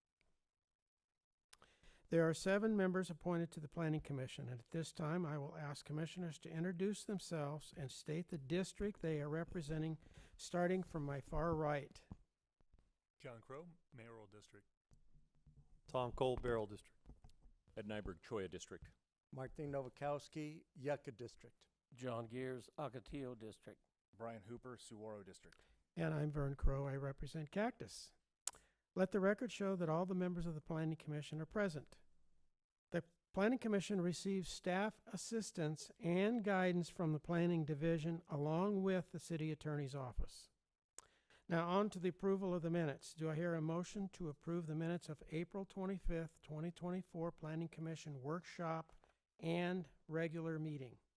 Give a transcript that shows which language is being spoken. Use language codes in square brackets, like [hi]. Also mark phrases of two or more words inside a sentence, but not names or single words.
[en] There are 7 members appointed to the Planning Commission, and at this time I will ask commissioners to introduce themselves and state the district they are representing, starting from my far right. John Crow, Mayoral District. Tom Cole, Barrel District. Ed Nyberg, Choya District. Martin Nowakowski, Yucca District. John Gears, Ocotillo District. Brian Hooper, Saguaro District. And I'm Vern Crow. I represent Cactus. Let the record show that all the members of the Planning Commission are present. The Planning Commission receives staff assistance and guidance from the Planning Division along with the City Attorney's Office. Now on to the approval of the minutes. Do I hear a motion to approve the minutes of April 25th, 2024 Planning Commission workshop and regular meeting?